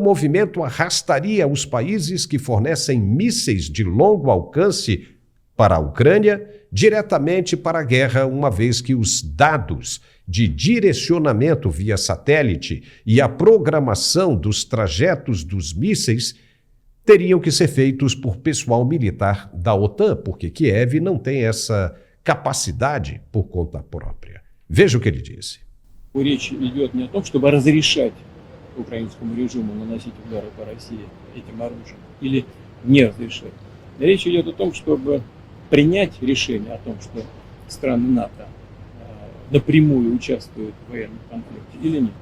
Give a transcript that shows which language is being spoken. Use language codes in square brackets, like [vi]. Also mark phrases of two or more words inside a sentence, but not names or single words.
[pt] movimento arrastaria os países que fornecem mísseis de longo alcance para a Ucrânia diretamente para a guerra, uma vez que os dados de direcionamento via satélite e a programação dos trajetos dos mísseis teriam que ser feitos por pessoal militar da OTAN, porque Kiev não tem essa capacidade por conta própria. Veja o que ele disse. [ru] Речь идет не о том, чтобы разрешать украинскому режиму наносить удары по России этим оружием или не разрешать. Речь идет о том, чтобы принять решение о том, что страны НАТО напрямую участвуют в военном конфликте или нет.